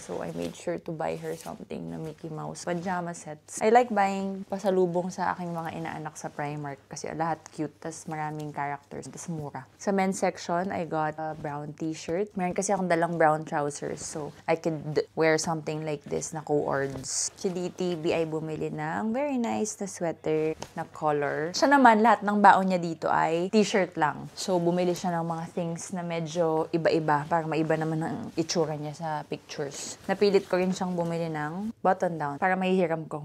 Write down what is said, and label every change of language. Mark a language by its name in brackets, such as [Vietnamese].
[English] So I made sure to buy her something na Mickey Mouse. Pajama sets. I like buying pasalubong [Filipino] sa aking mga inaanak sa [English] Primark. [Filipino] Kasi lahat cute. Tas maraming characters. Tas mura. [English] Sa men's section, I got a brown t-shirt. Meron kasi akong dalang brown trousers. So, I could wear something like this na co-ords. [Filipino] Si DTV ay bumili ng [English] very nice [Filipino] na sweater na color. Siya naman, lahat ng baon niya dito ay t-shirt lang. So, bumili siya ng mga things na medyo iba-iba para maiba naman ang itsura niya sa pictures. Napilit ko rin siyang bumili ng button down para mahihiram ko.